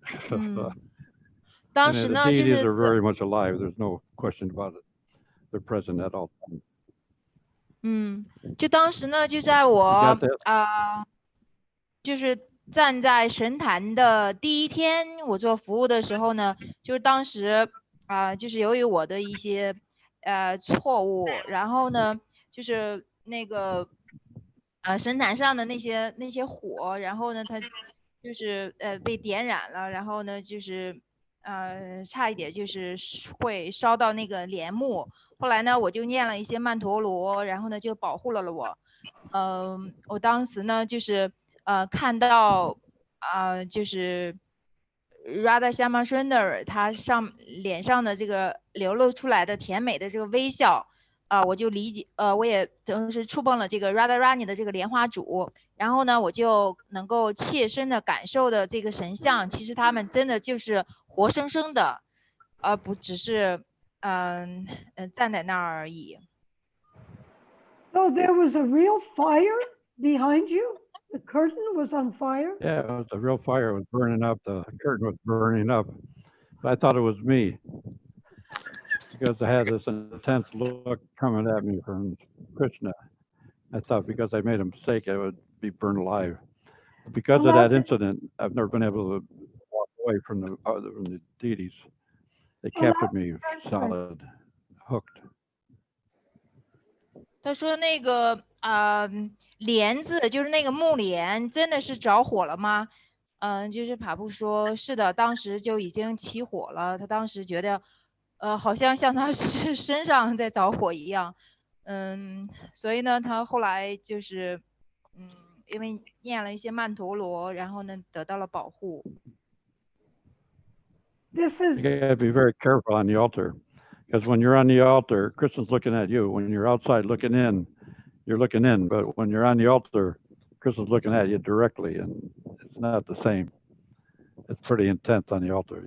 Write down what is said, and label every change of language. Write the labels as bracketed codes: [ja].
[en] And the deities are very much alive. There's no question about it. they're present at all times. [zh] 就当时呢，就在 [en] You [zh] 我 [en] got that? [zh] 就是站在神坛的第一天，我做服务的时候呢，就是当时就是由于我的一些错误，然后呢，就是那个神坛上的那些火，然后呢，它就是被点燃了，然后呢，就是差一点就是会烧到那个帘幕。后来呢，我就念了一些曼陀罗，然后呢就保护了我。我当时呢就是看到就是 Radha Shama Sundar 他脸上的这个流露出来的甜美的这个微笑，我就理解我也同时触碰了这个 Radha Rani 的这个莲花主，然后呢我就能够切身的感受的这个神像，其实他们真的就是活生生的，而不只是站在那儿而已。 [en] So there was a real fire behind you? The curtain was on fire? Yeah, it was a real fire. It was burning up. The curtain was burning up. But I thought it was me because I had this intense look coming at me from Krishna. I thought because I made a mistake, I would be burned alive. Because of that incident, I've never been able to walk away from the deities. They captured me solid, hooked. [zh] 他说那个帘子就是那个木帘真的是着火了吗？就是帕布说是的，当时就已经起火了。他当时觉得好像他身上在着火一样。所以呢他后来就是因为念了一些曼陀罗，然后呢得到了保护。 [en] This is You gotta be very careful on the altar. Because when you're on the altar, Krishna's looking at you. When you're outside looking in, you're looking in. But when you're on the altar, Krishna's looking at you directly, and it's not the same. It's pretty intense on the altar.